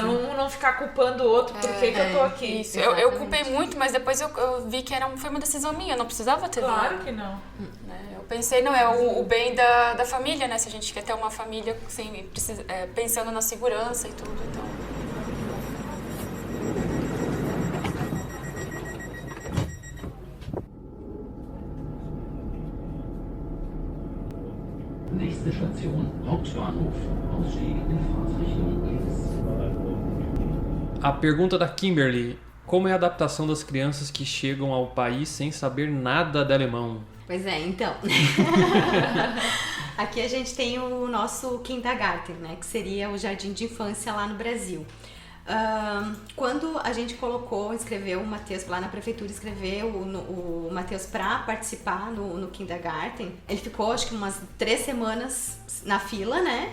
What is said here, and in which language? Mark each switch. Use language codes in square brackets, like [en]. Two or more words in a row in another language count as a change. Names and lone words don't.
[pt] não ficar culpando o outro por que eu tô aqui. Isso, eu culpei muito, mas depois eu vi que foi uma decisão minha, eu não precisava ter Claro que não. Eu pensei, não, é o bem da família, né? Se a gente quer ter uma família assim, pensando na segurança e tudo, então... [de] Nächste Station, Hauptbahnhof. Ausstieg in Fahrtrichtung links. [pt] A pergunta da Kimberly: como é a adaptação das crianças que chegam ao país sem saber nada de alemão? Pois é, então. Aqui a gente tem o nosso Kindergarten, né? Que seria o jardim de infância lá no Brasil. Quando a gente escreveu o Matheus lá na prefeitura, escreveu o Matheus para participar no Kindergarten, ele ficou acho que umas 3 semanas na fila, né?